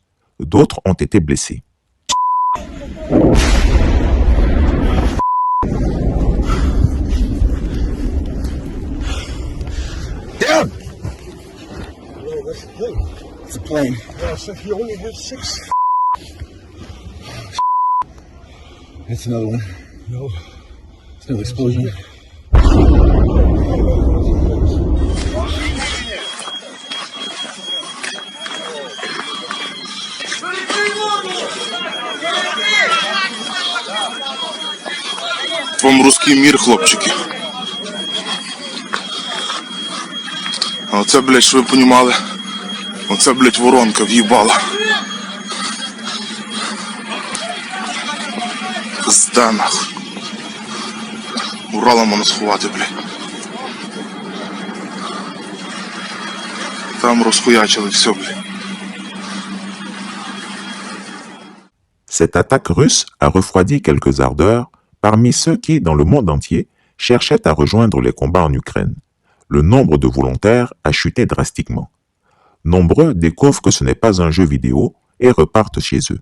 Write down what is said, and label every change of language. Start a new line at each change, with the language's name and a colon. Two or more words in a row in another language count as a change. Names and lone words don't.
French: D'autres ont été blessés.
English: Down! It's a plane. Yeah, so you only have 6. It's another one. No. It's no explosion.
Russian: Вам русский мир, хлопчики.
Ukrainian: А оце, блядь, що ви понімали, оце, блядь, воронка в'їбала. Пизда, нахуй. Урала можна сховати, блядь. Там розхуячили все, блядь.
French: Cette attaque russe a refroidi quelques ardeurs parmi ceux qui, dans le monde entier, cherchaient à rejoindre les combats en Ukraine. Le nombre de volontaires a chuté drastiquement. Nombreux découvrent que ce n'est pas un jeu vidéo et repartent chez eux.